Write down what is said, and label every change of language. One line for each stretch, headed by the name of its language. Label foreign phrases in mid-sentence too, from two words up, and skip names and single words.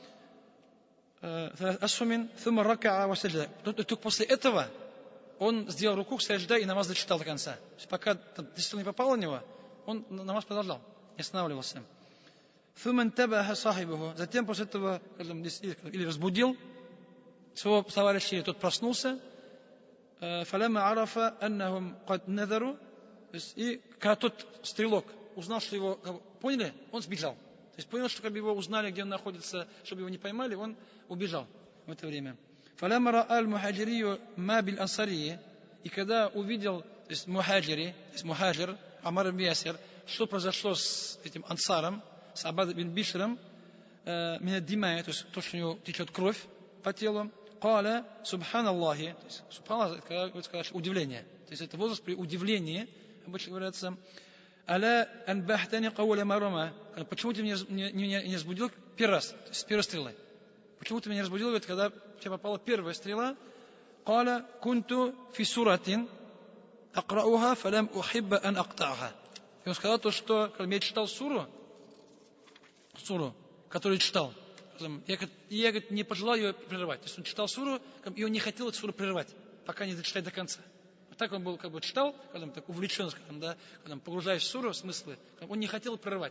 Russian: Только после этого он сделал руку, саджда, и намаз дочитал до конца. То есть пока стрела не попала в него, он намаз продолжал, не останавливался. Затем после этого или разбудил своего товарища, или тот проснулся.
Arabic: فلما عرف أنهم قد نذروا,
Russian: и когда тот стрелок узнал, что его поняли, он сбежал. То есть понял, что его узнали, где он находится, чтобы его не поймали, он убежал в это время.
Arabic: فلما رأى المهاجري ما بالأنصاري,
Russian: и когда увидел, то есть мухаджир, Амар ибн Ясир, что произошло с этим ансаром, с Аббад ибн Бишром,
Arabic: من الدماء,
Russian: то есть то, что у него течет кровь по телу.
Arabic: قال سبحان الله، سبحان الله,
Russian: это сказать, удивление. То есть это возраст при удивлении, обычно говорится,
Arabic: ألا أنبهتني أول مرة.
Russian: Почему ты меня не разбудил первый раз, то есть с первой стрелы? Почему ты меня не разбудил, когда в тебя попала первая стрела?
Arabic: قال كنت في سورة أقرؤها فلم أحب أن أقطعها.
Russian: И он сказал то, что когда я читал суру, которую читал, я не пожелал ее прерывать. То есть он читал суру, и он не хотел эту суру прерывать, пока не дочитать до конца. Вот так он был, читал, когда он так увлечен, когда погружаясь в суру, смыслы, он не хотел прерывать.